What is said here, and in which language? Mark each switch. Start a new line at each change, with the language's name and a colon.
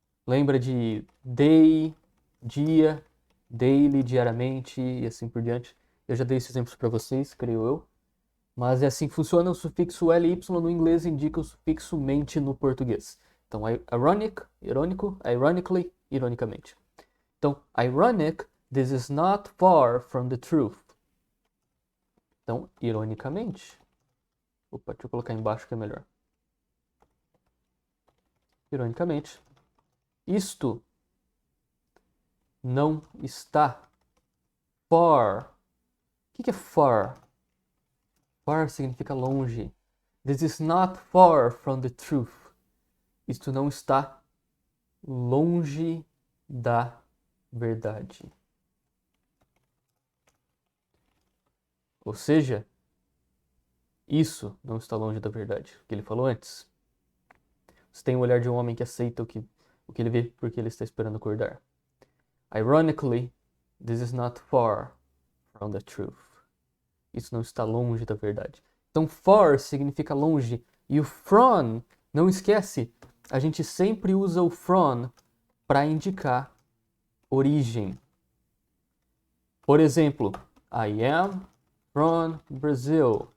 Portuguese: Lembra de day, dia, daily, diariamente e assim por diante. Eu já dei esses exemplos para vocês, creio eu. Mas é assim que funciona. O sufixo ly no inglês indica o sufixo mente no português. Então, ironic, irônico, ironically, ironicamente. Então,
English: ironic, this is not far from the truth.
Portuguese: Então, ironicamente. Deixa eu colocar embaixo que é melhor. Ironicamente, isto não está far. O que é far? Far significa longe.
English: This is not far from the truth.
Portuguese: Isto não está longe da verdade. Ou seja, isso não está longe da verdade. O que ele falou antes. Você tem o olhar de um homem que aceita o que ele vê porque ele está esperando acordar.
English: Ironically, this is not far from the truth.
Portuguese: Isso não está longe da verdade. Então, far significa longe. E o from, não esquece, a gente sempre usa o from para indicar origem. Por exemplo,
English: I am from Brazil.